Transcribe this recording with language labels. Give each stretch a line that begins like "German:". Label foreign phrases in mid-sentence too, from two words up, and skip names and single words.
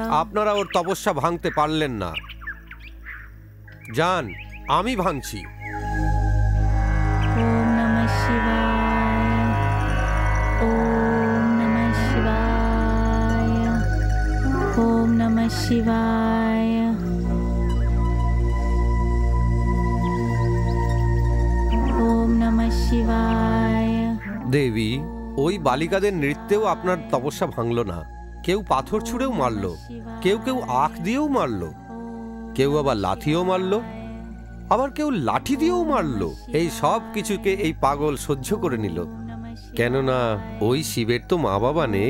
Bangla: আপনারা ওর তপস্যা ভাঙতে পারলেন না। যান, আমি ভাঙছি।
Sanskrit: ওম নমঃ শিবায়, ওম নমঃ শিবায়, ওম নমঃ শিবায়, ওম নমঃ শিবায়।
Bangla: দেবী, ওই বালিকাদের নৃত্যেও আপনার তপস্যা ভাঙল না। কেউ পাথর ছুঁড়েও মারল, কেউ কেউ আখ দিয়েও মারল, কেউ আবার লাঠিও মারল, আবার কেউ লাঠি দিয়েও মারল। এই সব কিছুকে এই পাগল সহ্য করে নিল, কেননা ওই শিবের তো মা বাবা নেই।